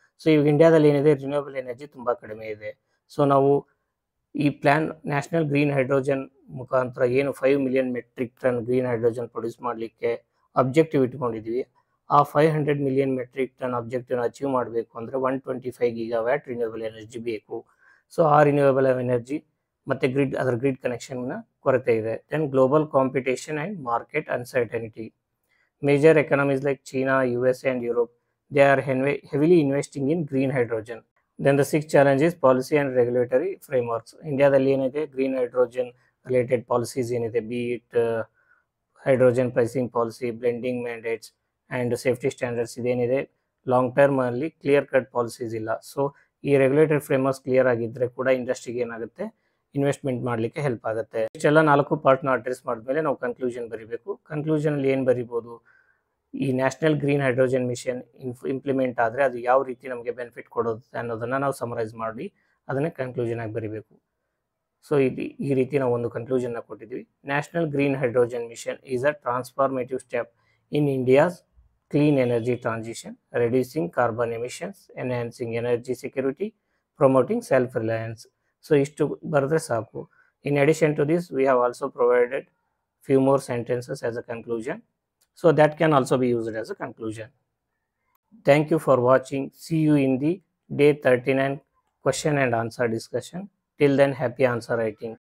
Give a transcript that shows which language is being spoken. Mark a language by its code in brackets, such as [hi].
[kn] So ಈಗ ಇಂಡಿಯಾದಲ್ಲಿ ಏನಿದೆ, ರಿನ್ಯೂಯಬಲ್ ಎನರ್ಜಿ ತುಂಬ ಕಡಿಮೆ ಇದೆ. ಸೊ ನಾವು ಈ ಪ್ಲ್ಯಾನ್ ನ್ಯಾಷನಲ್ ಗ್ರೀನ್ ಹೈಡ್ರೋಜನ್ ಮುಖಾಂತರ ಏನು 5 million metric ton green hydrogen produce ಮಾಡಲಿಕ್ಕೆ ಅಬ್ಜೆಕ್ಟಿವ್ ಇಟ್ಕೊಂಡಿದ್ವಿ, ಆ 500 million ಮೆಟ್ರಿಕ್ ಟನ್ ಅಬ್ಜೆಕ್ಟಿವ್ನ ಅಚೀವ್ ಮಾಡಬೇಕು ಅಂದರೆ 125 gigawatt ರಿನ್ಯೂಯಬಲ್ ಎನರ್ಜಿ ಬೇಕು. ಸೊ ಆ ರಿನ್ಯೂಯಬಲ್ ಎನರ್ಜಿ ಮತ್ತು ಅದರ ಗ್ರಿಡ್ ಕನೆಕ್ಷನ್ನ ಕೊರತೆ ಇದೆ. [en] Then global competition and market uncertainty. Major economies like China, USA and Europe, they are heavily investing in green hydrogen. Then the sixth challenge is policy and regulatory frameworks. [kn] ಇಂಡಿಯಾದಲ್ಲಿ ಏನಿದೆ, green hydrogen related policies ಏನಿದೆ, B it hydrogen pricing policy, blending mandates and safety standards, ಇದೇನಿದೆ long ಟರ್ಮಲ್ಲಿ clear cut policies ಇಲ್ಲ. So ಈ regulatory ಫ್ರೇಮ್ವರ್ಕ್ಸ್ clear ಆಗಿದ್ದರೆ ಕೂಡ ಇಂಡಸ್ಟ್ರಿಗೆ ಏನಾಗುತ್ತೆ, investment ಮಾಡಲಿಕ್ಕೆ ಹೆಲ್ಪ್ ಆಗುತ್ತೆ. ಇಷ್ಟೆಲ್ಲ 4 ಪಾರ್ಟ್ನ ಅಡ್ರೆಸ್ ಮಾಡಿದ್ಮೇಲೆ ನಾವು ಕನ್ಕ್ಲೂಷನ್ ಬರೀಬೇಕು. ಕನ್ಕ್ಲೂಷನಲ್ಲಿ ಏನು ಬರಿಬೋದು, ಈ national green hydrogen mission implement ಆದರೆ ಅದು ಯಾವ ರೀತಿ ನಮಗೆ ಬೆನಿಫಿಟ್ ಕೊಡುತ್ತೆ ಅನ್ನೋದನ್ನು ನಾವು ಸಮರೈಸ್ ಮಾಡಿ ಅದನ್ನೇ ಕನ್ಕ್ಲೂಷನ್ ಆಗಿ ಬರೀಬೇಕು. ಸೊ ಈ ರೀತಿ ನಾವು ಒಂದು ಕನ್ಕ್ಲೂಷನ್ನ ಕೊಟ್ಟಿದ್ವಿ. [en] National green hydrogen mission is a transformative step in India's clean energy transition, reducing carbon emissions, enhancing energy security, promoting self reliance. [kn] So ಇಷ್ಟು ಬರೆದ್ರೆ ಸಾಕು. [en] In addition to this, we have also provided few more sentences as a conclusion. So that can also be used as a conclusion. Thank you for watching. See you in the day 39 question and answer discussion. Till then, happy answer writing.